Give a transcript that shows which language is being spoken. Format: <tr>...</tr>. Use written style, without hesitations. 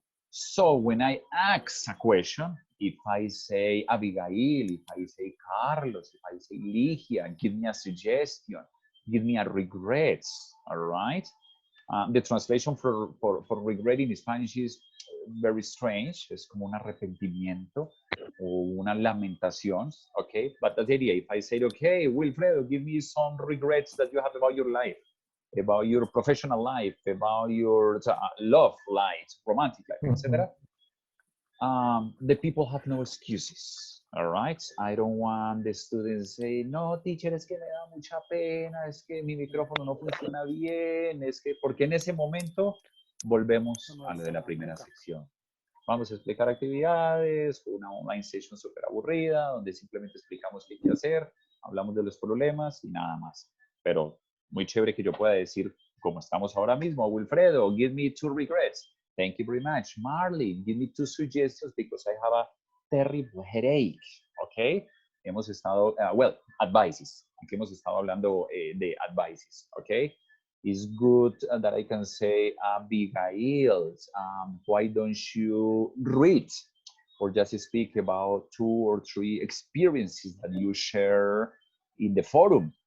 <en>So when I ask a question, if I say Abigail, if I say Carlos, if I say Ligia, give me a suggestion, give me a regrets, all right? The translation for regret in Spanish is very strange.</en> <es>Es como un arrepentimiento o una lamentación, okay?</es> <en>But that's the idea. If I say, okay, Wilfredo, give me some regrets that you have about your life, about your professional life, about your love life, romantic life, etc. The people have no excuses. All right. I don't want the students to say, no, teacher,</en> <es>es que me da mucha pena, es que mi micrófono no funciona bien, es que, porque en ese momento volvemos a lo de la primera sección. Vamos a explicar actividades, una online session súper aburrida, donde simplemente explicamos qué hay que hacer, hablamos de los problemas y nada más. Pero muy chévere que yo pueda decir, como estamos ahora mismo, Wilfredo,</es> <en>give me 2 regrets. Thank you very much. Marley, give me 2 suggestions because I have a terrible headache, okay?</en> <es>Hemos estado, well, advices. Aquí hemos estado hablando de advices, okay?</es> <en>It's good that I can say, Abigail, why don't you read or just speak about 2 or 3 experiences that you share in the forum?</en>